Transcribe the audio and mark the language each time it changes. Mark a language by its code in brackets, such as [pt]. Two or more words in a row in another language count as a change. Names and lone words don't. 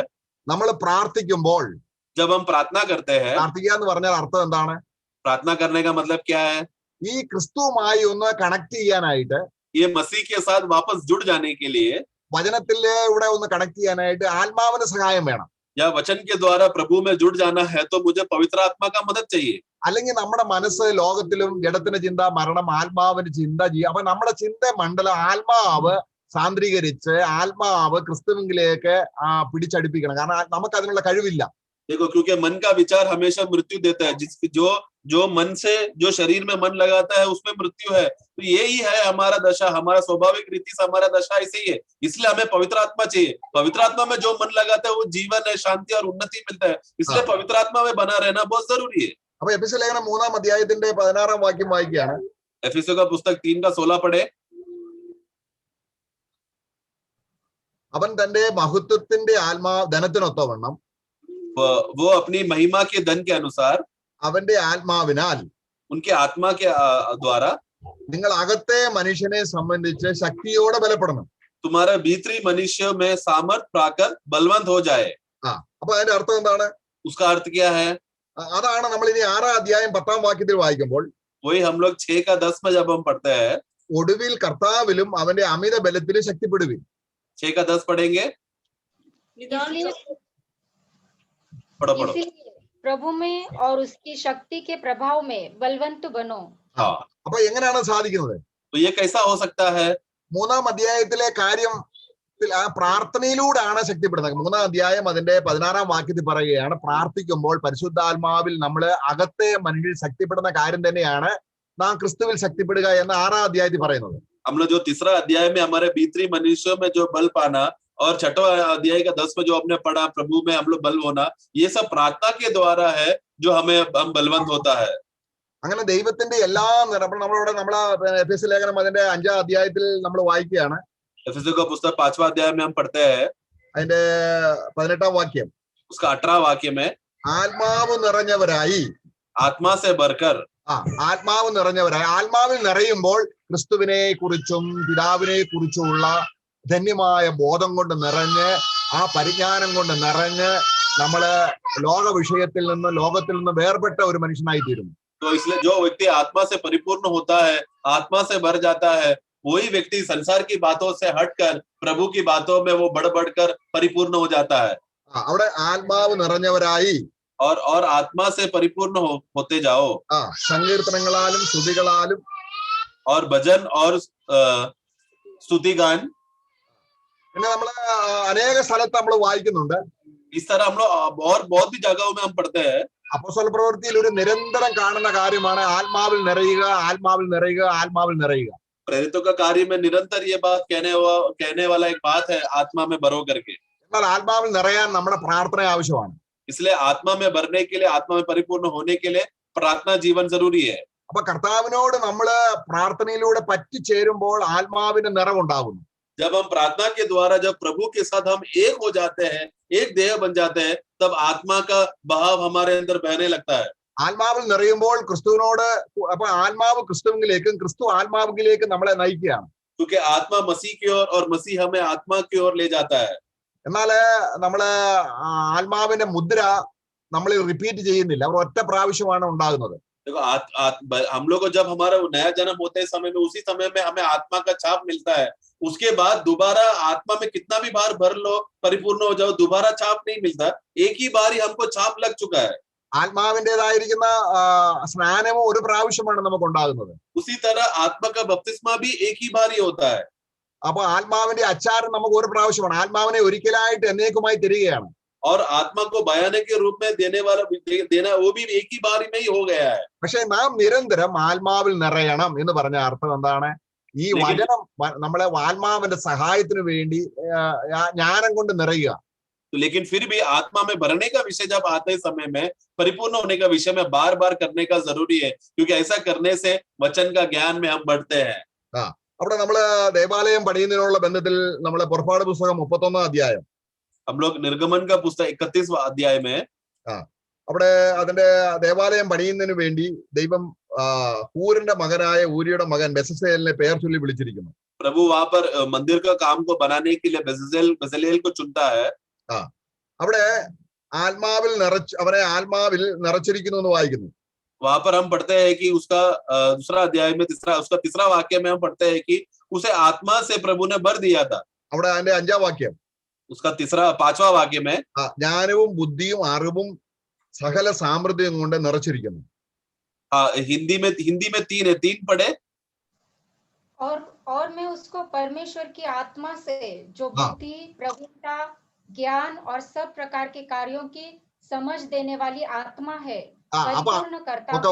[ml] നമ്മൾ പ്രാർത്ഥിക്കുമ്പോൾ, [hi] जब हम प्रार्थना करते हैं, [ml] പ്രാർത്ഥിക്കുക എന്ന് പറഞ്ഞാൽ അർത്ഥം എന്താണ്? [hi] प्रार्थना करने का मतलब क्या है? [ml] ഈ ക്രിസ്തുവുമായി ഒന്ന് കണക്ട് ചെയ്യാനായിട്ട്, [hi] ये मसीह के साथ वापस जुड़ जाने के लिए, [ml] വചനത്തിലൂടെ ഒന്ന് കണക്ട് ചെയ്യാനായിട്ട് ആത്മാവിന്റെ സഹായം വേണം. [hi] या वचन के द्वारा प्रभु में जुड़ जाना है तो मुझे पवित्र आत्मा का मदद चाहिए. [ml] അല്ലെങ്കിൽ നമ്മുടെ മനസ്സ് ലോകത്തിലും ജഡത്തിന്റെ ചിന്ത, മരണം, ആത്മാവിന്റെ ചിന്ത ചെയ്യും. അപ്പൊ നമ്മുടെ ചിന്ത മണ്ഡലം ആത്മാവ് സാന്ദ്രീകരിച്ച് ആത്മാവ് ക്രിസ്തുവിലേക്ക് പിടിച്ചടിപ്പിക്കണം. കാരണം നമുക്ക് അതിനുള്ള കഴിവില്ല. [hi] देखो, क्योंकि मन का विचार हमेशा मृत्यु देता है. जो मन से जो शरीर में मन लगाता है उसमें मृत्यु है. तो यही है हमारा दशा, हमारा स्वाभाविक रीति से हमारा दशा ऐसे ही है. इसलिए हमें पवित्र आत्मा चाहिए. पवित्र आत्मा में जो मन लगाता है वो जीवन है, शांति और उन्नति मिलता है. इसलिए पवित्र आत्मा में बना रहना बहुत जरूरी है. [ml] അപ്പൊ എഫേസ്യ ലേഖനം 3-ാം അധ്യായത്തിന്റെ 16-ാം വാക്യം വായിക്കുകയാണ്. [hi] एफिसियों का पुस्तक 3 का 16 पढ़े. [ml] അവൻ തന്റെ മഹത്വത്തിന്റെ ധനത്തിനൊത്തവണ്ണം [hi] वो अपनी महिमा के धन के अनुसार [ml] അവന്റെ ആത്മാവിനാൽ [hi] उनके आत्मा के द्वारा [ml] നിങ്ങൾ അകത്തെ മനുഷ്യനെ സംബന്ധിച്ച് ശക്തിയോടെ ബലപ്പെടണം. [hi] तुम्हारा भीतरी मनुष्य में सामर्थ पाकर बलवंत हो जाए. [ml] അപ്പൊ അതിന്റെ അർത്ഥം എന്താണ്? [hi] उसका अर्थ क्या है? [ml] അതാണ് നമ്മൾ ഇനി 6-ാം അധ്യായം 10-ാം വാക്യത്തിൽ വായിക്കുമ്പോൾ, [hi] वही हम लोग 6 का 10 में जब हम पढ़ते हैं, [ml] ഒടുവിൽ കർത്താവിലും അവന്റെ അമിത ബലത്തിലും ശക്തിപ്പെടുവിൻ. [hi] 6 का 10 पढ़ेंगे. पढ़ो. इसलिए प्रभु में और उसकी शक्ति के प्रभाव में बलवंत बनो. [ml] അപ്പൊ എങ്ങനെയാണ് സാധിക്കുന്നത്? [hi] तो ये कैसा हो सकता है? [ml] 3-ാം അധ്യായത്തിലെ കാര്യം ആ പ്രാർത്ഥനയിലൂടെയാണ് ശക്തിപ്പെടുന്നത്. 3-ാം അധ്യായം അതിന്റെ 16-ാം വാക്യത്തിൽ പറയുകയാണ്, പ്രാർത്ഥിക്കുമ്പോൾ പരിശുദ്ധാത്മാവിൽ നമ്മള് അകത്തെ മനുഷ്യൽ ശക്തിപ്പെടുന്ന കാര്യം തന്നെയാണ് നാം ക്രിസ്തുവിൽ ശക്തിപ്പെടുക എന്ന് 6-ാം അധ്യായത്തിൽ പറയുന്നത്. [hi] हम लोग जो 3रा अध्याय में हमारे भीतरी मनुष्यों में जो बल पाना, और 6वां अध्याय का 10 में जो हमने पढ़ा प्रभु में हम लोग बल होना, ये सब प्रार्थना के द्वारा है जो हम बलवंत होता है. [ml] അങ്ങനെ ദൈവത്തിന്റെ എല്ലാ നമ്മളിവിടെ നമ്മളെ എഫേസ്യ ലേഖനം അതിന്റെ 5-ാം അധ്യായത്തിൽ നമ്മൾ വായിക്കുകയാണ്. [hi] एफिसियों का पुस्तक 5वां अध्याय में हम पढ़ते हैं. [ml] അതിന്റെ 18-ാം വാക്യം, [hi] उसका 18वां वाक्य में [ml] ആത്മാവ് നിറഞ്ഞവരായി, [hi] आत्मा से भरकर. [ml] ആത്മാവ് നിറഞ്ഞവരായി. ആത്മാവിൽ നിറയുമ്പോൾ ക്രിസ്തുവിനെ കുറിച്ചും പിതാവിനെ കുറിച്ചുമുള്ള ധന്യമായ ബോധം കൊണ്ട് നിറഞ്ഞ്, ആ പരിജ്ഞാനം കൊണ്ട് നിറഞ്ഞ് നമ്മള് ലോക വിഷയത്തിൽ നിന്ന്, ലോകത്തിൽ നിന്ന് വേർപെട്ട ഒരു മനുഷ്യനായി തീരുന്നു. [hi] तो इसलिए जो व्यक्ति आत्मा से परिपूर्ण होता है, आत्मा से भर जाता है, वही व्यक्ति संसार की बातों से हटकर प्रभु की बातों में वो बढ़कर परिपूर्ण हो जाता है. [ml] അവിടെ ആത്മാവ് നിറഞ്ഞവരായി, [hi] और आत्मा से परिपूर्ण होते जाओ. [ml] സങ്കീർത്തനങ്ങളാലും സ്തുതികളാലും [hi] और भजन और स्तुति गान. [ml] പിന്നെ നമ്മള് അനേക സ്ഥലത്ത് നമ്മൾ വായിക്കുന്നുണ്ട്. [hi] इस तरह हम लोग और बहुत भी जगहों में हम पढ़ते हैं. [ml] അപ്പോസ്തല പ്രവൃത്തിയിൽ ഒരു നിരന്തരം കാണുന്ന കാര്യമാണ് ആത്മാവിൽ നിറയുക, ആത്മാവിൽ നിറയുക, ആത്മാവിൽ നിറയുക. [hi] प्रेरितों का कार्य में निरंतर ये बात कहने वाला एक बात है, आत्मा में भरो करके. [ml] എന്നാൽ ആത്മാവിൽ നിറയാൻ നമ്മുടെ പ്രാർത്ഥന ആവശ്യമാണ്. [hi] इसलिए आत्मा में भरने के लिए, आत्मा में परिपूर्ण होने के लिए प्रार्थना जीवन जरूरी है. [ml] അപ്പൊ കർത്താവിനോട് നമ്മള് പ്രാർത്ഥനയിലൂടെ പറ്റിച്ചേരുമ്പോൾ ആത്മാവിന്റെ നിറവുണ്ടാകുന്നു. [hi] जब हम प्रार्थना के द्वारा जब प्रभु के साथ हम एक हो जाते हैं, एक देह बन जाते हैं, तब आत्मा का बहाव हमारे अंदर बहने लगता है. [ml] ആത്മാവിൽ നിറയുമ്പോൾ ക്രിസ്തുവിനോട്, അപ്പൊ ആത്മാവ് ക്രിസ്തുവിലേക്കും ക്രിസ്തു ആത്മാവിലേക്കും നമ്മളെ നയിക്കുകയാണ്. [hi] क्योंकि आत्मा मसीह की ओर और मसीह हमें आत्मा की ओर ले जाता है। [ml] എന്നാല് നമ്മള് ആത്മാവിന്റെ മുദ്ര നമ്മൾ റിപ്പീറ്റ് ചെയ്യുന്നില്ല, അവർ ഒറ്റ പ്രാവശ്യമാണ് ഉണ്ടാകുന്നത്. [hi] देखो हम लोग को जब हमारा नया जन्म होते समय में उसी समय में हमें आत्मा का छाप मिलता है। उसके बाद दोबारा आत्मा में कितना भी बार भर लो, परिपूर्ण हो जाओ, दोबारा छाप नहीं मिलता। एक ही बार ही हमको छाप लग चुका है। [ml] ആത്മാവിൻ്റെതായിരിക്കുന്ന സ്നാനവും ഒരു പ്രാവശ്യമാണ് നമുക്ക് ഉണ്ടാകുന്നത്. [hi] उसी तरह आत्मा का बपतिस्मा भी एक ही बार ही होता है। [ml] അപ്പൊ ആത്മാവിന്റെ അച്ചാരം നമുക്ക് ഒരു പ്രാവശ്യമാണ്. ആത്മാവിനെ ഒരിക്കലായിട്ട് എന്നേക്കുമായി തരികയാണ്. [hi] और आत्मा को बयाने के रूप में देना वो भी एक ही बार में ही हो गया है। [ml] പക്ഷെ നാം നിരന്തരം ആത്മാവിൽ നിറയണം എന്ന് പറഞ്ഞ അർത്ഥം എന്താണ്? ഈ വചനം നമ്മളെ ആത്മാവിന്റെ സഹായത്തിന് വേണ്ടി ജ്ഞാനം കൊണ്ട് നിറയുക. [hi] लेकिन फिर भी आत्मा में भरने का विषय जब आते समय में परिपूर्ण होने का विषय में बार बार करने का जरूरी है, क्योंकि ऐसा करने से वचन का ज्ञान में हम बढ़ते हैं। [ml] അവിടെ നമ്മള് ദേവാലയം പണിയുന്നതിനുള്ള ബന്ധത്തിൽ നമ്മളെ പുറപ്പാട് പുസ്തകം 31 അധ്യായം, [hi] हम लोग निर्गमन का पुस्तक 31वां अध्याय में [ml] അവിടെ അതിന്റെ ദേവാലയം പണിയുന്നതിന് വേണ്ടി ദൈവം ഹൂരിന്റെ മകനായ ഊരിയുടെ മകൻ ബെസലേലിനെ പേർ ചൊല്ലി വിളിച്ചിരിക്കുന്നു. [hi] प्रभु वहां पर मंदिर का काम को बनाने के लिए बेसलेल को चुनता है। [ml] അവിടെ അവനെ ആത്മാവിൽ നിറച്ചിരിക്കുന്നു എന്ന് വായിക്കുന്നു. [hi] वहां पर हम पढ़ते हैं कि उसका दूसरा अध्याय में तीसरा वाक्य में हम पढ़ते हैं कि उसे आत्मा से प्रभु ने भर दिया था। [ml] അവിടെ അതിന്റെ 5ാം വാക്യം, [hi] उसका 5वां वाक्य में [ml] ജ്ഞാനവും ബുദ്ധിയും അറിവും സകല സാമൃദ്ധ്യം കൊണ്ട് നിറച്ചിരിക്കുന്നു. [hi] हिंदी में 3 पढ़े। और मैं उसको परमेश्वर की आत्मा से जो बुद्धि, प्रवीणता, ज्ञान और सब प्रकार के कार्यों की समझ देने वाली आत्मा है परिपूर्ण करता हूं।